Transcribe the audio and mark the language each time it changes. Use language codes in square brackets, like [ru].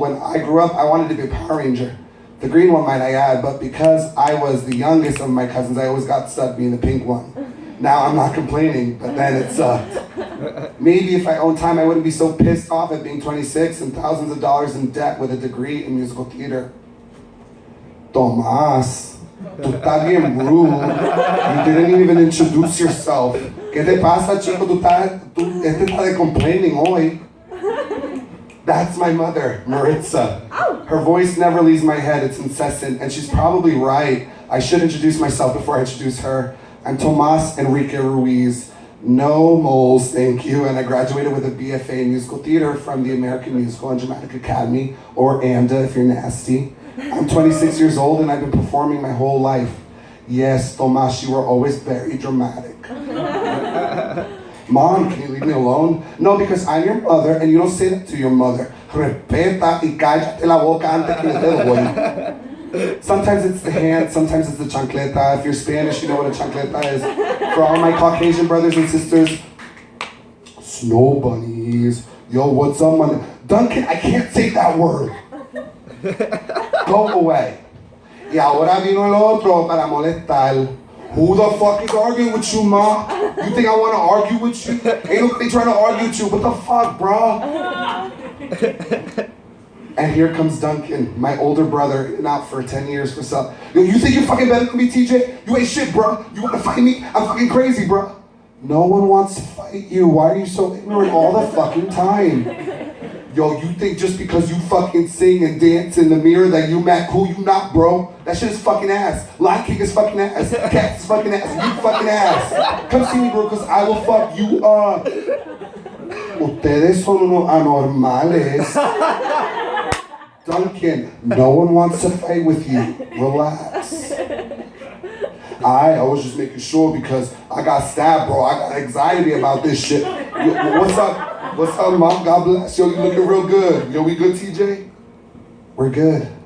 [en] When I grew up, I wanted to be a Power Ranger. The green one, might I add, but because I was the youngest of my cousins, I always got stuck being the pink one. Now I'm not complaining, but then it sucked. Maybe if I owned time, I wouldn't be so pissed off at being 26 and thousands of dollars in debt with a degree in musical theater. [es] Tomás, tú estás bien rude. [en] You didn't even introduce yourself. [es] ¿Qué te pasa, chico? Este está de complaining hoy. [en] That's my mother, Maritza. Her voice never leaves my head, it's incessant, and she's probably right. I should introduce myself before I introduce her. I'm Tomas Enrique Ruiz. No moles, thank you, and I graduated with a BFA in musical theater from the American Musical and Dramatic Academy, or AMDA if you're nasty. I'm 26 years old and I've been performing my whole life. Yes, Tomas, you were always very dramatic. Mom, can you leave me alone? No, because I'm your mother and you don't say that to your mother. [es] Respeta y cállate la boca antes que le dé el güey. [en] Sometimes it's the hand, sometimes it's the chancleta. If you're Spanish, you know what a chancleta is. For all my Caucasian brothers and sisters, snow bunnies. Yo, what's up, man? Duncan, I can't say that word. Go away. Y ahora vino el otro para molestar. Who the fuck is arguing with you, ma? You think I want to argue with you? Ain't nobody trying to argue with you. What the fuck, bro? And here comes Duncan, my older brother, in and out for 10 years for some. Yo, you think you're fucking better than me, TJ? You ain't shit, bro. You want to fight me? I'm fucking crazy, bro. No one wants to fight you. Why are you so ignorant all the fucking time? Yo, you think just because you fucking sing and dance in the mirror that you mad cool? You not, bro. That shit is fucking ass. Lion King is fucking ass. Cats is fucking ass. You fucking ass. Come see me, bro, because I will fuck you up. [es] Ustedes son unos anormales. [en] Duncan, no one wants to fight with you. Relax. I was just making sure because I got stabbed, bro. I got anxiety about this shit. Yo, what's up? What's up, Mom? God bless. Yo, you looking real good. Yo, we good, TJ? We're good.